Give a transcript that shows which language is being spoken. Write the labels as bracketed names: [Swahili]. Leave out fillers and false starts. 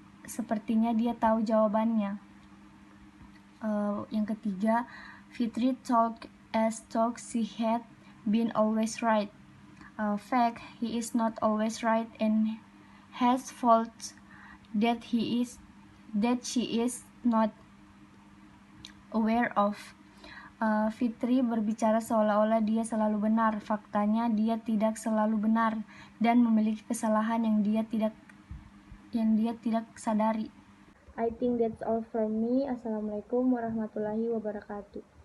[Indonesian] sepertinya dia tahu jawabannya. Yang ketiga, [English] Fitri talk as though she had been always right. Fact, he is not always right and has faults that she is not aware of. [Indonesian] Fitri berbicara seolah-olah dia selalu benar. Faktanya dia tidak selalu benar dan memiliki kesalahan yang dia tidak sadari. [English] I think that's all from me. [Arabic] Assalamualaikum warahmatullahi wabarakatuh.